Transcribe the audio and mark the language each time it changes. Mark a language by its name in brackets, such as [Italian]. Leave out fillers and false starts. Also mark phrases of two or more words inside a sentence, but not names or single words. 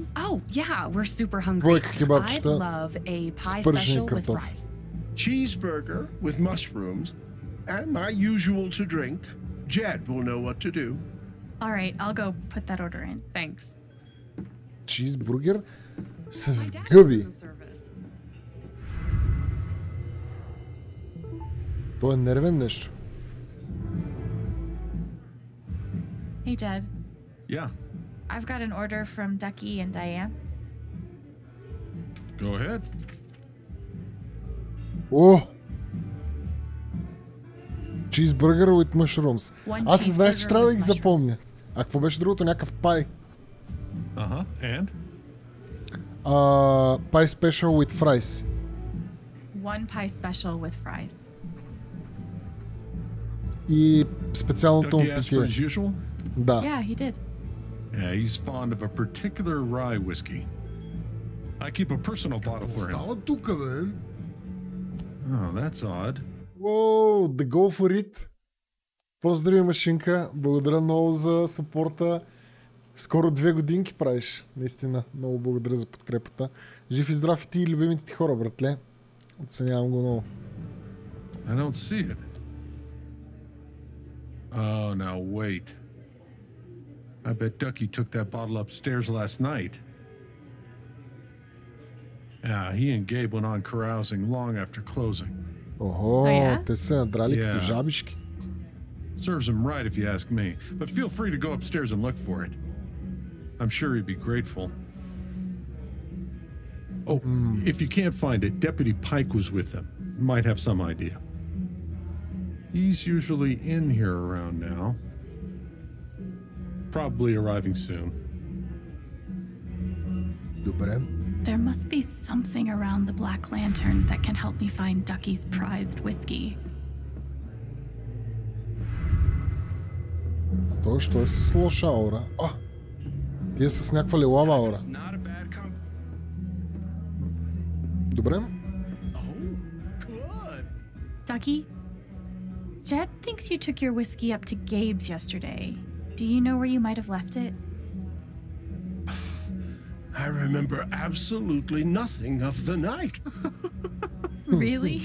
[English] Oh, yeah, we're super hungry. I'd love a pie special with fries. Cheeseburger with mushrooms, and my usual to drink. Jed will know what to do. All right, I'll go put that order in. Thanks. [Bulgarian] Cheeseburger с гъби. Той е нервен нещо. [English] Hey, Jed. Yeah. I've got an order from Ducky and Diane. Go ahead. [Bulgarian] О! [English] Cheeseburger with mushrooms. [Bulgarian] Аз не знаех, че трябва да ги запомня. А какво беше другото? Някакъв пай. [English] And? Pie special with fries. One pie special with fries. [Bulgarian] И специалното му [English] Ducky asked for his [Bulgarian] питие. [English] usual? [Bulgarian] Да. [English] Yeah, he did. Yeah, he's fond of a particular rye whiskey. I keep a personal bottle for him. [Bulgarian] Става тука, бе? Oh, that's odd. Whoa, the go for it. Поздрави, машинка. Благодаря много за съпорта. Скоро 2 годинки правиш. Наистина, много благодаря за подкрепата. Жив и здрав и ти и любимите ти хора, братле. Оценявам го много. [English] I don't see it. Oh, now wait. I bet Ducky took that bottle upstairs last night. Yeah, he and Gabe went on carousing long after closing. [Bulgarian] Охо, те се надрали като жабишки. [English] Serves him right if you ask me, but feel free to go upstairs and look for it. I'm sure he'd be grateful. Oh, if you can't find it, Deputy Pike was with them. Might have some idea. He's usually in here around now. Probably arriving soon. [Bulgarian] Добре. [English] There must be something around the Black Lantern that can help me find Ducky's prized whiskey. [Bulgarian] Той що е с лоша аура? Ти е с някаква лилава аура. Добре. [English] Ducky, Jed thinks you took your whiskey up to Gabe's yesterday. Do you know where you might have left it? I remember absolutely nothing of the night. Really?